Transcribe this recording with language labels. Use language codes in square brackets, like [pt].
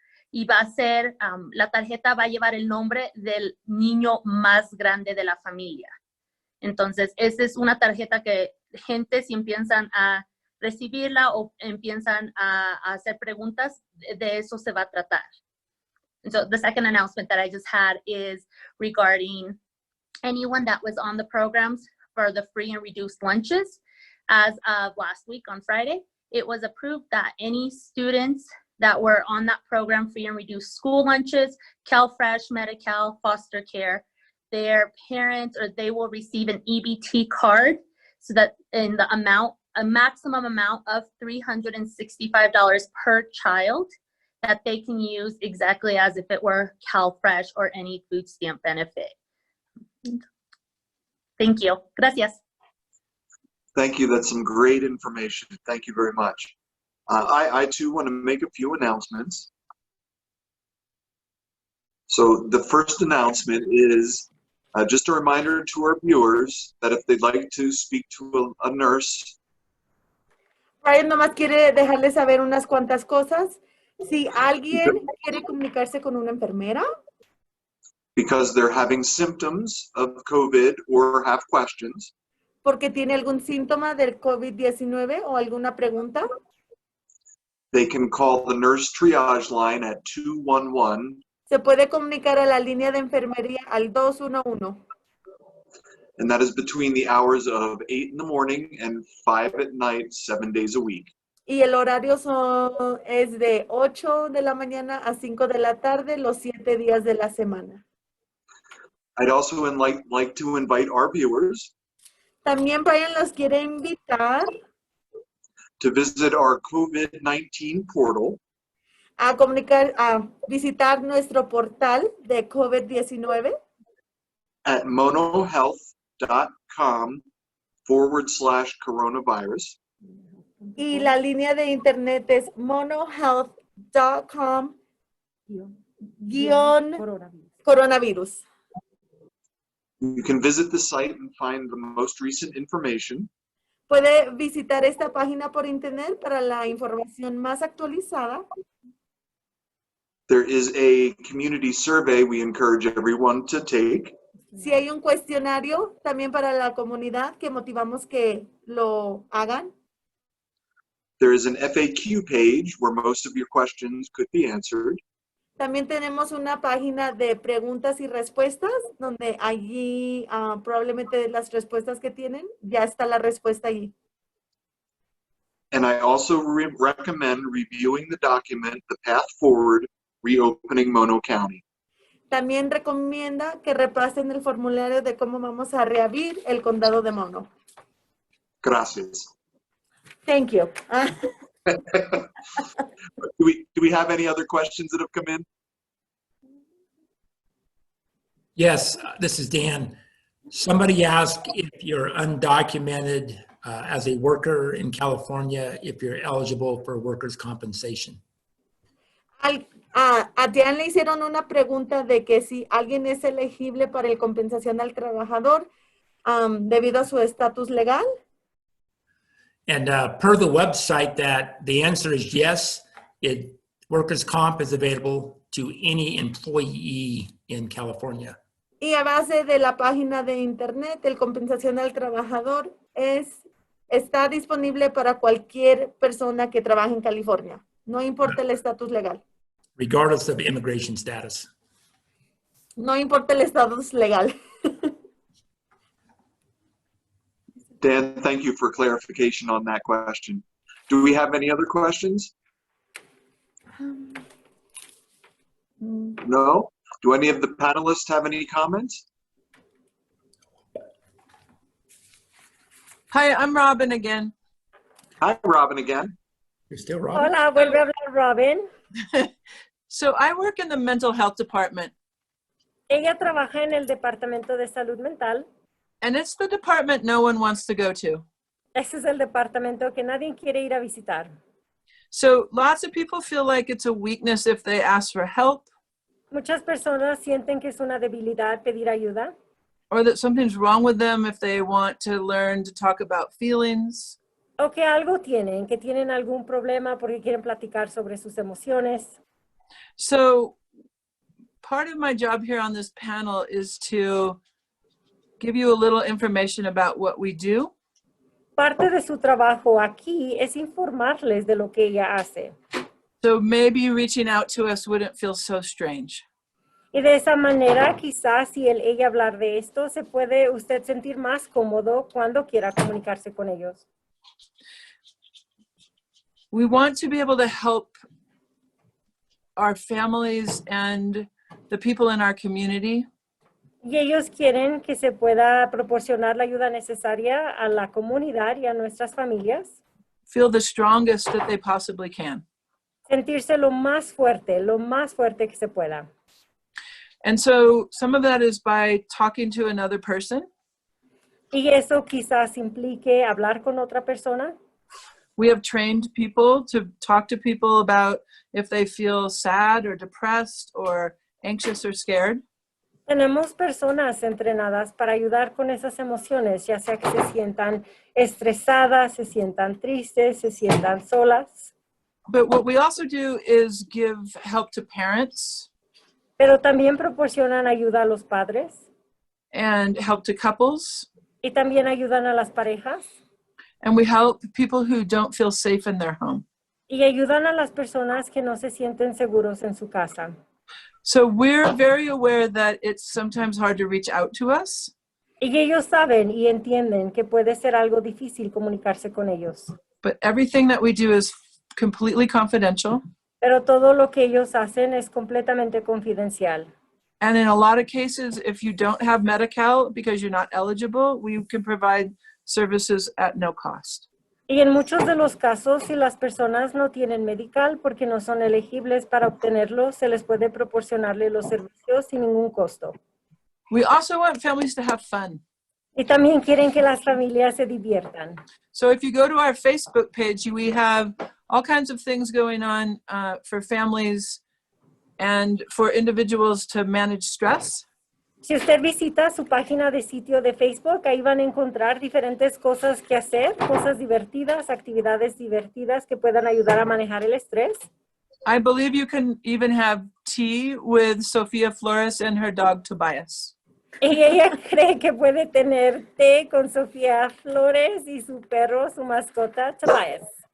[es] y va a ser, la tarjeta va a llevar el nombre del niño más grande de la familia. Entonces, esa es una tarjeta que gente, si empiezan a recibirla o empiezan a hacer preguntas, de eso se va a tratar. [en] So the second announcement that I just had is regarding anyone that was on the programs for the free and reduced lunches. As of last week on Friday, it was approved that any students that were on that program, free and reduced school lunches, CalFresh, Medi-Cal, foster care, their parents, or they will receive an EBT card, so that in the amount, a maximum amount of $365 per child that they can use exactly as if it were CalFresh or any food stamp benefit. Thank you. [es] Gracias. [en] Thank you. That's some great information. Thank you very much. I too want to make a few announcements. So the first announcement is just a reminder to our viewers that if they'd like to speak to a nurse. [es] Brian nomás quiere dejarles saber unas cuantas cosas. Si alguien quiere comunicarse con una enfermera, [en] Because they're having symptoms of COVID or have questions, [es] porque tiene algún síntoma del COVID-19 o alguna pregunta, [en] they can call the nurse triage line at 211, [es] se puede comunicar a la línea de enfermería al 211. [en] and that is between the hours of 8 in the morning and 5 at night, 7 days a week. [es] Y el horario es de 8 de la mañana a 5 de la tarde, los 7 días de la semana. [en] I'd also like to invite our viewers [es] También Brian los quiere invitar [en] to visit our COVID-19 portal [es] a visitar nuestro portal de COVID-19 [en] at monohealth.com/coronavirus. [es] y la línea de internet es monohealth.com/coronavirus. [en] You can visit the site and find the most recent information. [es] Puede visitar esta página por internet para la información más actualizada. [en] There is a community survey we encourage everyone to take. [es] Si hay un cuestionario también para la comunidad que motivamos que lo hagan. [en] There is an FAQ page where most of your questions could be answered. [es] También tenemos una página de preguntas y respuestas donde allí probablemente las respuestas que tienen, ya está la respuesta allí. [en] And I also recommend reviewing the document, The Path Forward, Reopening Mono County. [es] También recomienda que repasen el formulario de cómo vamos a reabrir el Condado de Mono. Gracias. [en] Thank you. Do we have any other questions that have come in? Yes, this is Dan. Somebody asked if you're undocumented as a worker in California, if you're eligible for workers' compensation. [es] A Dan le hicieron una pregunta de que si alguien es elegible para el compensación al trabajador debido a su estatus legal. [en] And per the website, that the answer is yes. Workers' comp is available to any employee in California. [es] Y a base de la página de internet, el compensación al trabajador está disponible para cualquier persona que trabaje en California. No importa el estatus legal. [en] Regardless of immigration status. [es] No importa el estatus legal. [en] Dan, thank you for clarification on that question. Do we have any other questions? No? Do any of the panelists have any comments? Hi, I'm Robin again. Hi, Robin again. You're still Robin? [es] Hola, vuelve a hablar Robin. [en] So I work in the mental health department. [es] Ella trabaja en el Departamento de Salud Mental. [en] And it's the department no one wants to go to. [es] Ese es el departamento que nadie quiere ir a visitar. [en] So lots of people feel like it's a weakness if they ask for help. [es] Muchas personas sienten que es una debilidad pedir ayuda. [en] Or that something's wrong with them if they want to learn to talk about feelings. [es] O que algo tienen, que tienen algún problema porque quieren platicar sobre sus emociones. [en] So part of my job here on this panel is to give you a little information about what we do. [es] Parte de su trabajo aquí es informarles de lo que ella hace. [en] So maybe reaching out to us wouldn't feel so strange. [es] Y de esa manera, quizás si ella hablar de esto, se puede usted sentir más cómodo cuando quiera comunicarse con ellos. [en] We want to be able to help our families and the people in our community [es] Y ellos quieren que se pueda proporcionar la ayuda necesaria a la comunidad y a nuestras familias. [en] feel the strongest that they possibly can. [es] Sentirse lo más fuerte que se pueda. [en] And so some of that is by talking to another person. [es] Y eso quizás implique hablar con otra persona. [en] We have trained people to talk to people about if they feel sad or depressed or anxious or scared. [es] Tenemos personas entrenadas para ayudar con esas emociones, ya sea que se sientan estresadas, se sientan tristes, se sientan solas. [en] But what we also do is give help to parents. [es] Pero también proporcionan ayuda a los padres. [en] And help to couples. [es] Y también ayudan a las parejas. [en] And we help people who don't feel safe in their home. [es] Y ayudan a las personas que no se sienten seguros en su casa. [en] So we're very aware that it's sometimes hard to reach out to us. [es] Y ellos saben y entienden que puede ser algo difícil comunicarse con ellos. [en] But everything that we do is completely confidential. [es] Pero todo lo que ellos hacen es completamente confidencial. [en] And in a lot of cases, if you don't have Medi-Cal because you're not eligible, we can provide services at no cost. [es] Y en muchos de los casos, si las personas no tienen medical porque no son elegibles para obtenerlo, se les puede proporcionarle los servicios sin ningún costo. [en] We also want families to have fun. [es] Y también quieren que las familias se diviertan. [en] So if you go to our Facebook page, we have all kinds of things going on for families and for individuals to manage stress. [es] Si usted visita su página de sitio de Facebook, ahí van a encontrar diferentes cosas que hacer, cosas divertidas, actividades divertidas que puedan ayudar a manejar el estrés. [en] I believe you can even have tea with Sofia Flores and her dog Tobias. [es] Y ella cree que puede tener té con Sofía Flores y su perro, su mascota, Tobias.